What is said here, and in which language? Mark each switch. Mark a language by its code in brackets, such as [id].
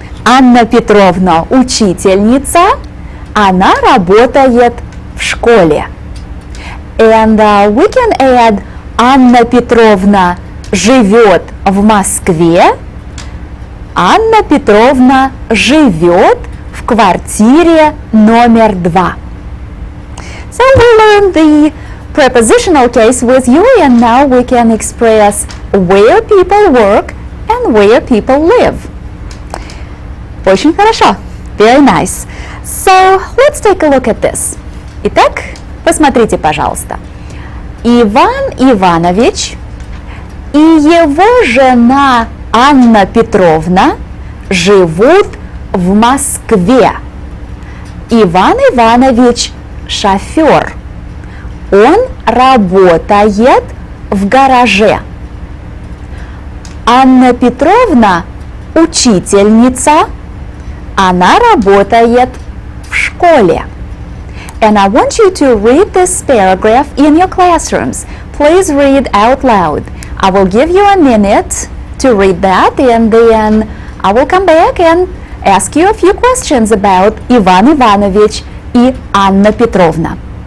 [ru] Анна Петровна учительница. Она работает в школе. [en] And we can add [ru] Анна Петровна живет в Москве. Анна Петровна живет в квартире номер 2. [en] So we learned the prepositional case with you, and now we can express where people work and where people live. [ru] Очень хорошо. [en] Very nice. So let's take a look at this. [ru] Итак, посмотрите, пожалуйста. Иван Иванович и его жена Анна Петровна живут в Москве. Иван Иванович шофер. Он работает в гараже. Анна Петровна учительница. Она работает в школе. [en] And I want you to read this paragraph in your classrooms. Please read out loud. I will give you a minute to read that, and then I will come back and ask you a few questions about Иван Иванович и Анна Петровна.